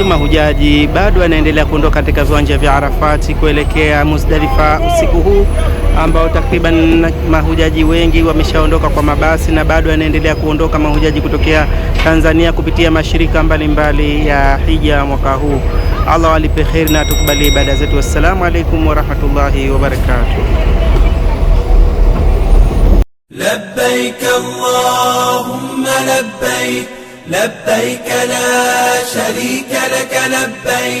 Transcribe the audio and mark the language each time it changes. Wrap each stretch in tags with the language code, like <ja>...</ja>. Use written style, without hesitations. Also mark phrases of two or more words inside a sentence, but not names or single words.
<sw>Mahujaji bado wanaendelea kuondoka katika viwanja vya Arafati kuelekea Muzdalifa usiku huu, ambao takriban mahujaji wengi wameshaondoka kwa mabasi, na bado wanaendelea kuondoka mahujaji kutokea Tanzania kupitia mashirika mbalimbali ya hija mwaka huu. Allah walipe kheri na tukubali ibada zetu.</sw> <ar>والسلام عليكم ورحمة الله وبركاته. لبيك اللهم لبيك لبيك لا شريك لك لبيك</ar>